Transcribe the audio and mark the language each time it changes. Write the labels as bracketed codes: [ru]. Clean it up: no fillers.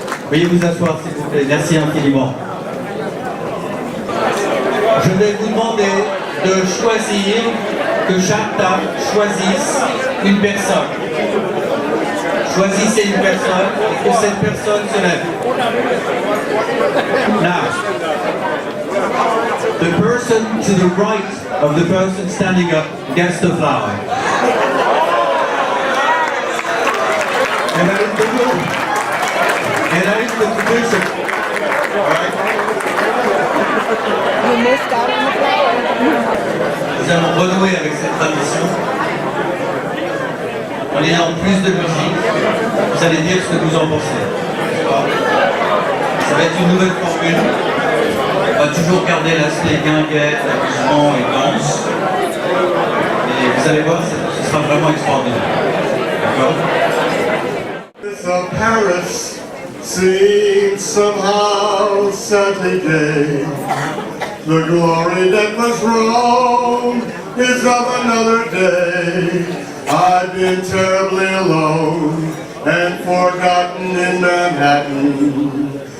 [fr] Veuillez vous asseoir s'il vous plaît. Merci infiniment. Je vais vous demander de choisir, que chaque table choisisse une personne. Choisissez une personne et que cette personne se lève. [en] Now, the person to the right of the person standing up gets the flower. And that is the rule. And that is the tradition. All right? You missed out on the flower. [fr] Nous allons renouer avec cette tradition. En ayant plus de musique, vous allez dire ce que vous en pensez. Ça va être une nouvelle formule. On va toujours garder l'aspect guinguette, amusement et danse. Et vous allez voir, ce sera vraiment extraordinaire. D'accord? [en] Of Paris seems somehow sadly gay. The glory that was Rome is of another day. I've been terribly alone and forgotten in Manhattan.